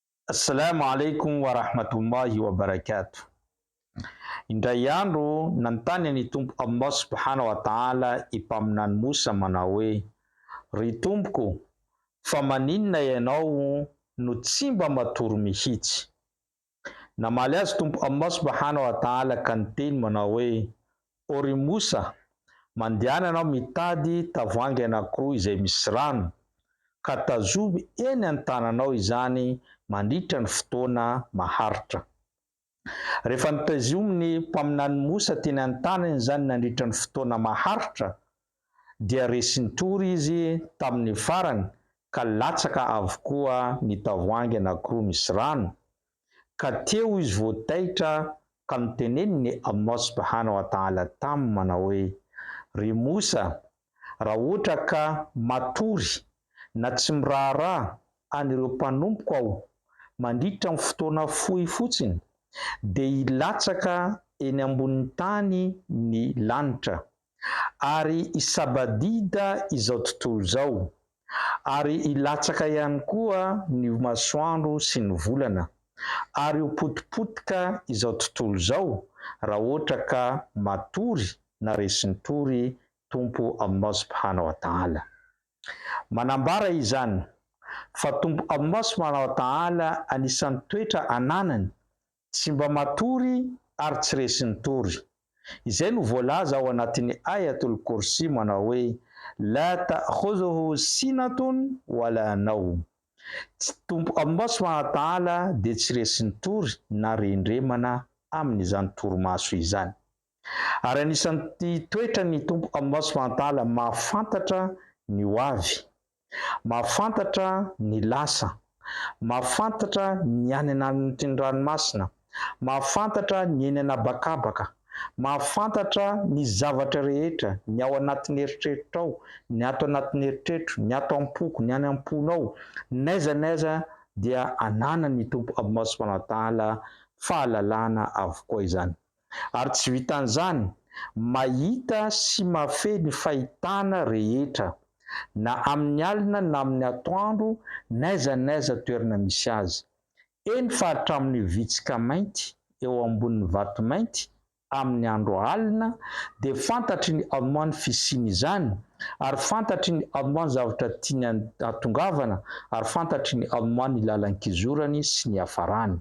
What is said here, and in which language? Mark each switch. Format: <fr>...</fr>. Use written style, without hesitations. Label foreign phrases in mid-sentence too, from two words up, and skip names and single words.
<ar>السلام عليكم ورحمة الله وبركاته.</ar> <mg>Indray andro nantany ny tompo Allah</mg> <ar>سبحانه وتعالى</ar> <mg>ipaminany Musa manao hoe: ry tompoko, fa maninona ianao no tsy mba matory mihitsy? Namaly azy tompo Allah</mg> <ar>سبحانه وتعالى</ar> <mg>ka niteny manao hoe: o ry Musa, mandehana anao mitady tavoahangy anankiroa izay misy rano, ka tazomy eny an-tananao izany mandritra ny fotoana maharitra. Rehefa nitazominy mpaminany Musa teny an-tanany izany nandritra ny fotoana maharitra, dia resy-nitory izy tamin'ny farany ka latsaka avokoa ny tavoahangy anankiroa misy rano. Ka teo izy voataitra ka niteneniny Allah</mg> <ar>سبحانه وتعالى</ar> <mg>taminy manao hoe: ry Musa, raha ohatra ka matory na tsy miraharaha an'ireo mpanompoko aho mandritra ny fotoana fohy fotsiny, dia hilatsaka eny ambonin'ny tany ny lanitra, ary hisabadida izao tontolo izao, ary hilatsaka ihany koa ny masoandro sy ny volana, ary ho potipotika izao tontolo izao raha ohatra ka matory na resy-nitory tompo Allah</mg> <ar>سبحانه وتعالى.</ar> <mg>Manambara izany fa tompo Allah</mg> <ar>سبحانه وتعالى</ar> <mg>anisan'ny toetra ananany tsy mba matory ary tsy resy-nitory. Izay no voalaza ao anatin'ny ayatul kursi manao hoe:</mg> <ar>لا تأخذه سنة ولا نوم.</ar> <mg>Tompo Allah</mg> <ar>سبحانه وتعالى</ar> <mg>dia tsy resy-nitory na rendremana amin'izany torimaso izany. Ary anisan'ny toetra ny tompo Allah</mg> <ar>سبحانه وتعالى</ar> <mg>mahafantatra ny ho avy, mahafantatra ny lasa, mahafantatra ny any anatin'ny ranomasina, mahafantatra ny eny anabakabaka, mahafantatra ny zavatra rehetra, ny ao anatin'ny eritreritro ao, ny ato anatin'ny eritretro, ny ato am-poko, ny any am-ponao, n'aiza n'aiza dia ananany tompo Allah</mg> <ar>سبحانه وتعالى</ar> <mg>fahalalana avokoa izany. Ary tsy vitan'izany, mahita sy mahafehy ny fahitana rehetra, na amin'ny alina na amin'ny atoandro, n'aiza n'aiza toerana misy azy. Eny fa hatramin'ny vitsika mainty eo ambonin'ny vato mainty amin'ny andro alina, dia fantatry ny Allah ny fisiany izany, ary fantatry ny Allah ny zavatra tiany hatongavana, ary fantatry ny Allah ny lalan-kizorany sy ny hafarany.</mg>